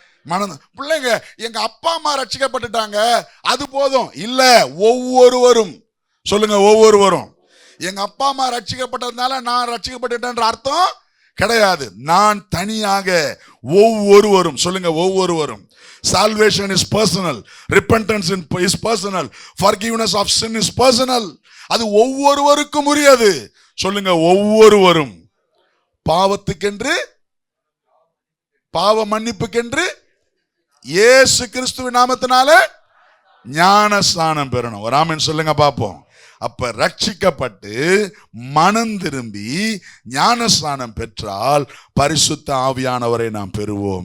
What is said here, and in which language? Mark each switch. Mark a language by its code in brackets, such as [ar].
[ta] மனம் பிள்ளைங்க, எங்க அப்பா அம்மா ரட்சிக்கப்பட்டுட்டாங்க அது போதும் இல்ல, ஒவ்வொருவரும் சொல்லுங்க, ஒவ்வொருவரும். எங்க அப்பா அம்மா ரட்சிக்கப்பட்டதுனால நான் ரட்சிக்கப்பட்டுட்டேன்ற அர்த்தம் கிடையாது. நான் தனியாக, ஒவ்வொருவரும் சொல்லுங்க, ஒவ்வொருவரும். [en] Salvation is personal, repentance is personal, forgiveness of sin is personal. [ta] அது ஒவ்வொருவருக்கும் உரியது. சொல்லுங்க, ஒவ்வொருவரும் பாவத்துக்கென்று, பாவ மன்னிப்புக்கென்று இயேசு கிறிஸ்துவின் நாமத்தினால ஞான ஸ்நானம் பெறணும். ஒரு ஆமென் சொல்லுங்க பாப்போம். அப்ப ரட்சிக்கப்பட்டு மனம் திரும்பி ஞான ஸ்நானம் பெற்றால் பரிசுத்த ஆவியானவரை நாம் பெறுவோம்.